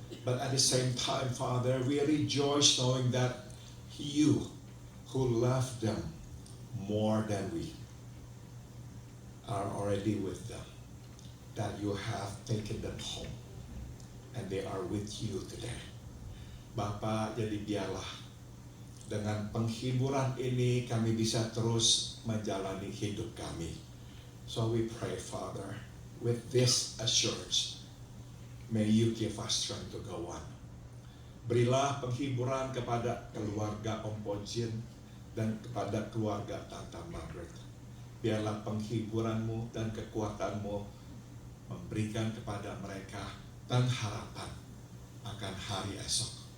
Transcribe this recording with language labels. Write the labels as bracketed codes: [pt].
[en] But at the same time, Father, we rejoice knowing that you who loved them more than we are already with them, that you have taken them home and they are with you today. [id] Bapa, jadi biarlah dengan penghiburan ini kami bisa terus menjalani hidup kami. [en] So we pray, Father, with this assurance, may you give us strength to go on. [id] Berilah penghiburan kepada keluarga Om Pojin dan kepada keluarga Tante Margaret. Biarlah penghiburan-Mu dan kekuatan-Mu memberikan kepada mereka dan harapan akan hari esok.